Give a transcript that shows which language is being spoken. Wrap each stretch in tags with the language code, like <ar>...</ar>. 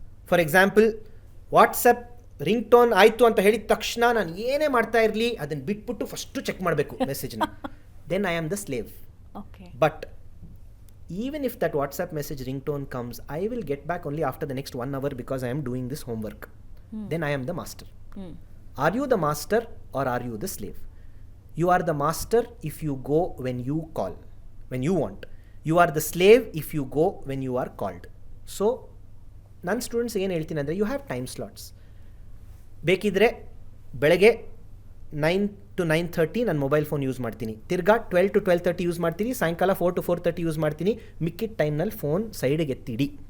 <kn>For example, WhatsApp ring tone ಆಯಿತು ಅಂತ ಹೇಳಿದ ತಕ್ಷಣ ನಾನು ಏನೇ ಮಾಡ್ತಾ ಇರಲಿ ಅದನ್ನು ಬಿಟ್ಬಿಟ್ಟು ಫಸ್ಟು ಚೆಕ್ ಮಾಡಬೇಕು ಮೆಸೇಜ್ನ,</kn> <en>Then I am the slave. But even if that WhatsApp message ringtone comes, I will get back only after the next 1 hour because I am doing this homework. Then I am the master. Are you the master or are you the slave? You are the master if you go when you call, when you want. You are the slave if you go when you are called.</en> <kn>So, ನನ್ನ students ಏನು ಹೇಳ್ತೀನಿ ಅಂದರೆ,</kn> <en>You have time slots.</en> <kn>ಬೇಕಿದ್ದರೆ ಬೆಳಗ್ಗೆ 9 to 9:30 ನಾನು mobile phone use ಮಾಡ್ತೀನಿ, ತಿರ್ಗಾ 12 to 12:30 use ಮಾಡ್ತೀನಿ, ಸಾಯಂಕಾಲ 4 to 4:30 ಯೂಸ್ ಮಾಡ್ತೀನಿ, ಮಿಕ್ಕಿದ ಟೈಮ್ನಲ್ಲಿ ಫೋನ್ ಸೈಡಿಗೆ ಎತ್ತಿಡಿ.</kn>